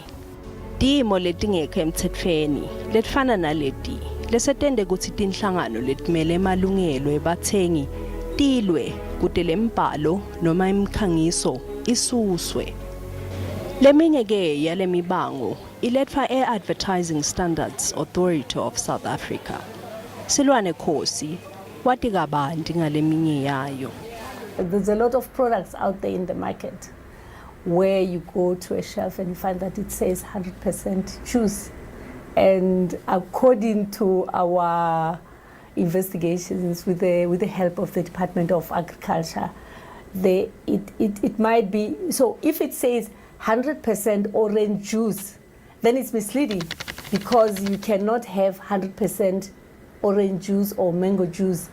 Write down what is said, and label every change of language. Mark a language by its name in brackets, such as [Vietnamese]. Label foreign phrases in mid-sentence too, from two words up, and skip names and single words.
[Swati] Timo letingekho emthethweni letifana naleti lesetende ukuthi tinhlangano letimele emalungelo ebathengi tilwe kude lembhalo noma imikhangiso isuswe. Leminye ke yale mibango ilethwa e-Advertising Standards Authority of South Africa. Silwane Khosi wathi kabanti ngaleminye yayo. [English] There's a lot of products out there in the market where you go to a shelf and you find that it says 100% juice. And according to our investigations with the help of the Department of Agriculture, it might be, so if it says 100% orange juice, then it's misleading because you cannot have 100% orange juice or mango juice.